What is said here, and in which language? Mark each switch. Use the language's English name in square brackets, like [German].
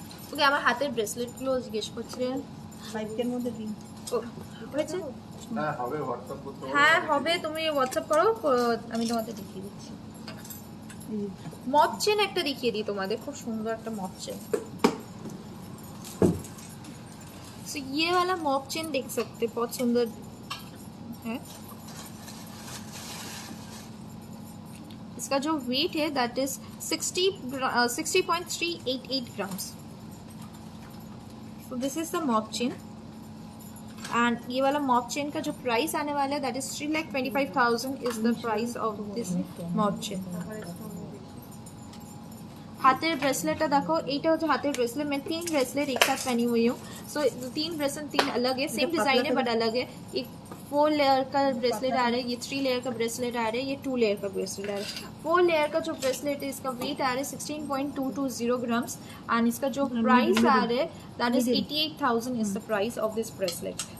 [Bangla] ওকে আমার হাতের ব্রেসলেটগুলো জিজ্ঞেস করছিলেন। পাইকের মধ্যে রিং হয়েছে? হ্যাঁ হবে, হোয়াটসঅ্যাপ করতে হবে। হ্যাঁ হবে, তুমি হোয়াটসঅ্যাপ করো, আমি তোমাদের দেখিয়ে দিচ্ছি। মপ চেন একটা দেখিয়ে দিই তোমাদের, খুব সুন্দর একটা মপ চেন। [Hindi] सो ये वाला मॉप चेन देख सकते, बहुत सुंदर है। इसका जो वेट है that is 60.388 grams. [English] so this is the mop chain, [Hindi] and ये वाला मॉप चेन का जो प्राइस आने वाला है that is 3,25,000 [English] Is the price of this mop chain. [Bangla] हाथेर ब्रेसलेटটা দেখো, এইটা হচ্ছে হাতের ब्रेसलेट। [Hindi] मैं 3 ब्रेसलेट एक साथ पहनी हुई हूँ। सो 3 ब्रेसलेट 3 अलग है, सेम डिजाइन है बट अलग है। एक 4 लेयर का ब्रेसलेट आ रहा है, ये 3 लेयर का ब्रेसलेट आ रहा है, ये 2 लेयर का ब्रेसलेट आ रहा है। 4 लेयर का जो ब्रेसलेट है इसका वेट आ रहा है 16.220 ग्राम्स, एंड इसका जो प्राइस आ रहा है that is 88,000 [English] Is the price of this bracelet.